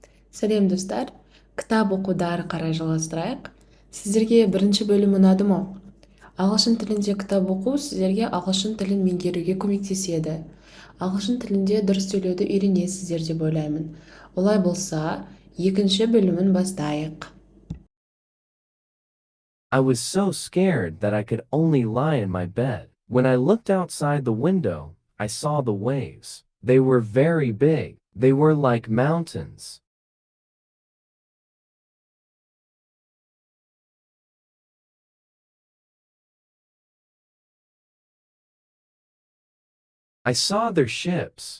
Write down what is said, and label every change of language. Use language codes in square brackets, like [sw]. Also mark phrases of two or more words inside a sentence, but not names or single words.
[kk] Сәлем достар, кітап оқуды ары қарай жалғастырайық. Сіздерге бірінші бөлім ұнады ма? Ағылшын тілінде кітап оқу сіздерге ағылшын тілін меңгеруге көмектеседі. Ағылшын тілінде дұрыс сөйлеуді үйренесіздер деп ойлаймын. Олай болса, екінші бөлімін бастайық. [en] I was so scared that I could only lie in my bed. When I looked outside the window, I saw the waves. They were very big. They were like mountains. I saw their ships.